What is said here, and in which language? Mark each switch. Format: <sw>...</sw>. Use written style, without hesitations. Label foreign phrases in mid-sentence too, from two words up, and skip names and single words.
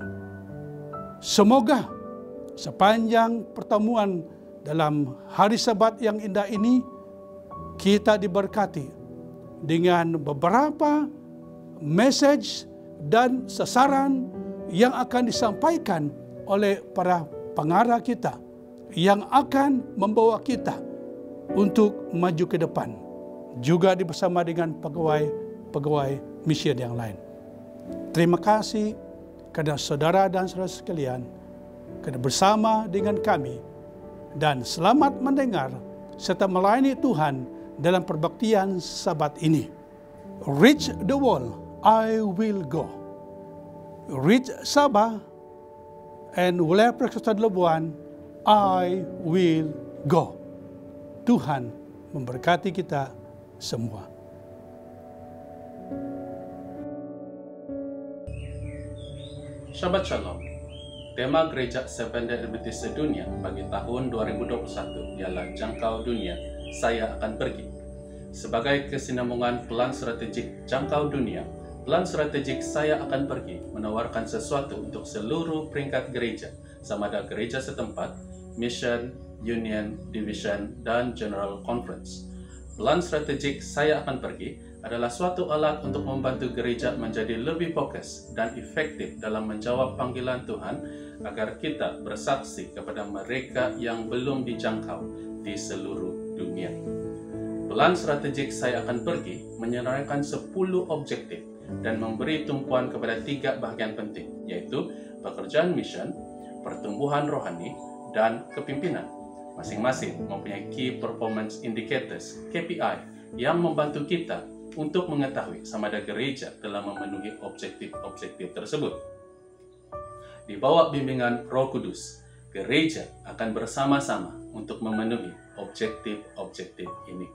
<ms>Semoga sepanjang pertemuan dalam hari Sabat yang indah ini, kita diberkati dengan beberapa message dan sasaran yang akan disampaikan oleh para pengarah kita, yang akan membawa kita untuk maju ke depan, juga bersama dengan pegawai mission yang lain. Terima kasih kepada saudara dan saudara sekalian kerana bersama dengan kami, dan selamat mendengar serta melayani Tuhan dalam perbaktian Sabat ini.</ms> <en>Reach the world, I will go. Reach Sabah and wilayah Persekutuan Lebuhan, I will go.</en> <ms>Tuhan memberkati kita semua.</ms> <he>שבת שלום.</he> <ms>Tema Gereja Seventh-day Adventist Sedunia bagi tahun 2021 ialah Jangkau Dunia, Saya Akan Pergi. Sebagai kesinambungan pelan strategik Jangkau Dunia, pelan strategik Saya Akan Pergi menawarkan sesuatu untuk seluruh peringkat gereja, sama ada gereja setempat,</ms> <en>mission, union, division, dan general conference.</en> <ms>Pelan strategik Saya Akan Pergi adalah suatu alat untuk membantu gereja menjadi lebih fokus dan efektif dalam menjawab panggilan Tuhan agar kita bersaksi kepada mereka yang belum dijangkau di seluruh dunia. Pelan strategik Saya Akan Pergi menyenaraikan 10 objektif dan memberi tumpuan kepada 3 bahagian penting, yaitu pekerjaan mission, pertumbuhan rohani, dan kepimpinan. Masing-masing mempunyai</ms> <en>Key Performance Indicators</en> <ms>(KPI) yang membantu kita untuk mengetahui sama ada gereja telah memenuhi objektif-objektif tersebut. Di bawah bimbingan Roh Kudus, gereja akan bersama-sama untuk memenuhi objektif-objektif ini.</ms>